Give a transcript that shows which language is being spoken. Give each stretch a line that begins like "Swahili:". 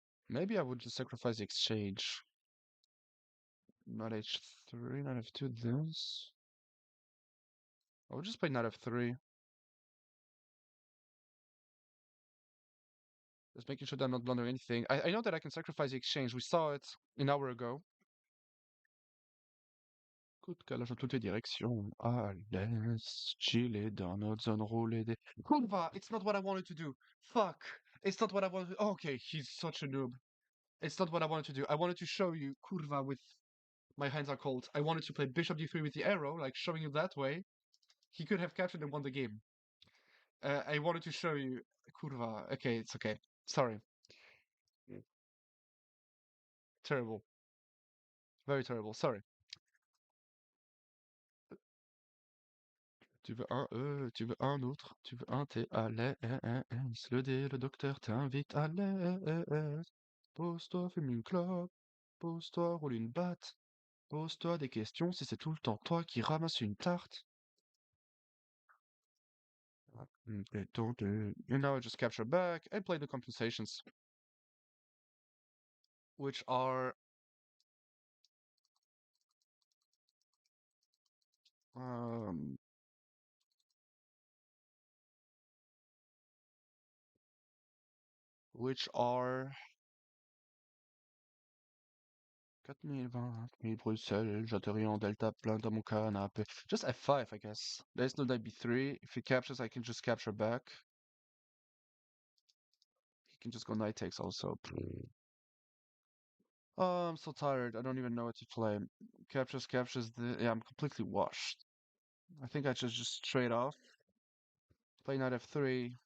English: Maybe I would just sacrifice the exchange. Knight h3, knight f2, this. I would just play knight f3. Just making sure that I'm not blundering anything. I know that I can sacrifice the exchange. We saw it an hour ago.
French: Coup de calage dans toutes les directions. À l'aise, chiller dans notre zone, rouler des...
English: Kurva, it's not what I wanted to do. Fuck. It's not what I wanted to... Oh, okay, he's such a noob. It's not what I wanted to do. I wanted to show you Kurva with... My hands are cold. I wanted to play bishop d3 with the arrow, like showing you that way. He could have captured and won the game. I wanted to show you Kurva. Okay, it's okay. Sorry. Terrible. Very terrible. Sorry.
French: Tu veux un E, tu veux un autre, tu veux un T, à l'aise. Le D, le docteur t'invite à l'aise. Pose-toi, fume une clope. Pose-toi, roule une batte. Pose-toi des questions si c'est tout le temps toi qui ramasses une tarte.
English: And now I just capture back and play the compensations, which are um, which are
French: 4020, Bruxelles, j'atterris en delta plein dans mon canapé.
English: Just F5, I guess. There's no knight B3. If he captures, I can just capture back. He can just go knight takes also. Oh, I'm so tired. I don't even know what to play. Captures the... Yeah, I'm completely washed. I think I should just trade off. Play knight F3.